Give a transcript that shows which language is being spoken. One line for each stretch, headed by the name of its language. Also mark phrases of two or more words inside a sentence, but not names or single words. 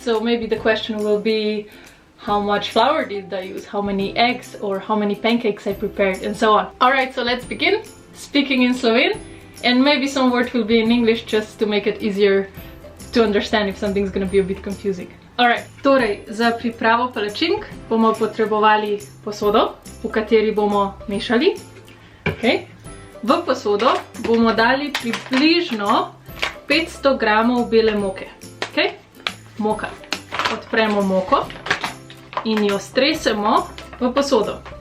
English: So maybe the question will be, how much flour did I use, how many eggs, or how many pancakes I prepared, and so on. Alright, so let's begin speaking in Slovene, and maybe some words will be in English just to make it easier to understand if something's gonna be a bit confusing. Alright,
Slovenian: torej, za pripravo palačink bomo potrebovali posodo, v kateri bomo mešali. Okay. V posodo bomo dali približno 500 gramov bele moke. Okay. Moka. Odpremo moko in jo stresemo v posodo.